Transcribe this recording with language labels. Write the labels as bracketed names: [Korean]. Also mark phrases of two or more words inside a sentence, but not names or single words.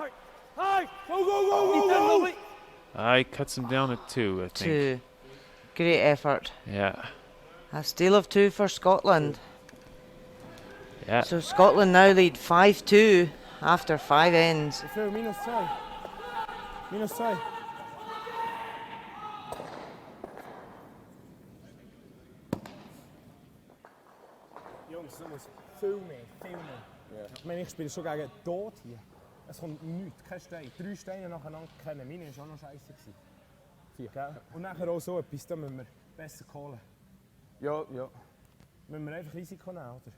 [English] I cuts him down at 2, I think. 2. Great effort. Yeah. A steal of 2 for Scotland. Yeah. So Scotland now lead 5-2 after 5 ends. Minus 2. Minus 2. [Dutch] Jongens, dat is veel meer, veel meer. Ik meen, ik speel zo graag dood hier. [German] Es kommt nichts, kein Stein. 3 Steine nacheinander kennen. Meine war auch noch scheiße. 4. Gell? Und nachher auch so etwas, da müssen wir besser holen. Ja, ja. Müssen wir einfach Risiko nehmen, oder?